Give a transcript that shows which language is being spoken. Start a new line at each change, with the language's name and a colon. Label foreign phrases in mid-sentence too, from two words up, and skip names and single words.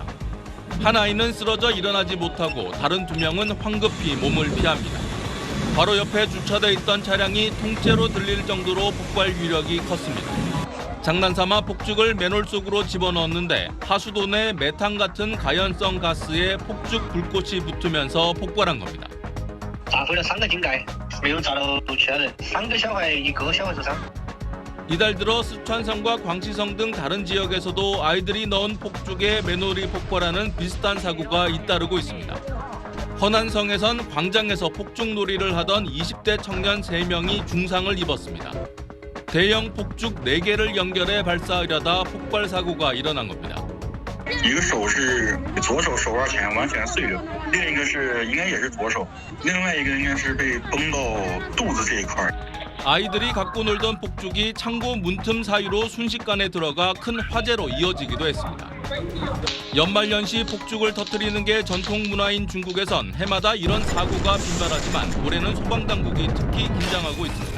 Korean: 한 아이는 쓰러져 일어나지 못하고 다른 2명은 황급히 몸을 피합니다. 바로 옆에 주차돼 있던 차량이 통째로 들릴 정도로 폭발 위력이 컸습니다. 장난삼아 폭죽을 맨홀 속으로 집어넣었는데 하수도 내 메탄 같은 가연성 가스에 폭죽 불꽃이 붙으면서 폭발한 겁니다.
Chinese: 炸毁了3个井盖，没有炸到其他人，3个小孩，1个小孩受伤。
Korean: 이달 들어 쓰촨성과 광시성 등 다른 지역에서도 아이들이 넣은 폭죽에 맨홀이 폭발하는 비슷한 사고가 잇따르고 있습니다. 허난성에선 광장에서 폭죽놀이를 하던 20대 청년 3명이 중상을 입었습니다. 대형 폭죽 4개를 연결해 발사하려다 폭발 사고가 일어난 겁니다.
Chinese: 一个手是左手手腕前完全碎了，另一个是应该也是左手，另外一个应该是被崩到肚子这一块。
Korean: 아이들이 갖고 놀던 폭죽이 창고 문틈 사이로 순식간에 들어가 큰 화재로 이어지기도 했습니다. 연말연시 폭죽을 터뜨리는 게 전통 문화인 중국에선 해마다 이런 사고가 빈발하지만 올해는 소방당국이 특히 긴장하고 있습니다.